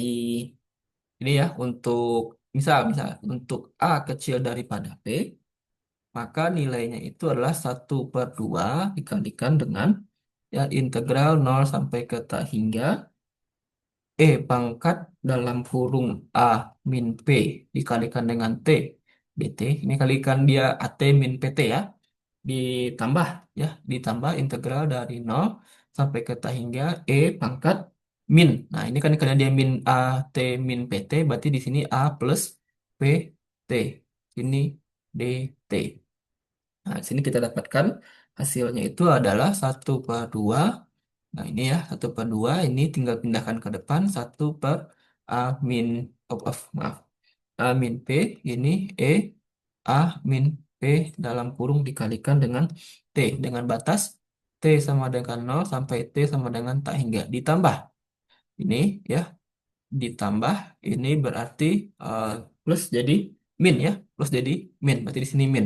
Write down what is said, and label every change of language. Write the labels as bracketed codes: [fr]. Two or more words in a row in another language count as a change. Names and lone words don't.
[id] ini ya, untuk misal untuk A kecil daripada P, maka nilainya itu adalah 1/2 dikalikan dengan, ya, integral 0 sampai ke tak hingga E pangkat dalam kurung A min P dikalikan dengan T BT. Ini kalikan dia AT min PT ya. Ditambah, ya, ditambah integral dari 0 sampai ke tak hingga E pangkat min. Nah, ini kan karena dia min AT min PT, berarti di sini A plus PT. Ini DT. Nah, di sini kita dapatkan hasilnya itu adalah 1/2. Nah, ini ya, 1/2 ini tinggal pindahkan ke depan, 1/A min, maaf, A min P, ini E A min P dalam kurung dikalikan dengan T, dengan batas T sama dengan 0 sampai T sama dengan tak hingga. Ditambah ini, ya, ditambah ini berarti, eh, plus jadi min ya, plus jadi min, berarti di sini min.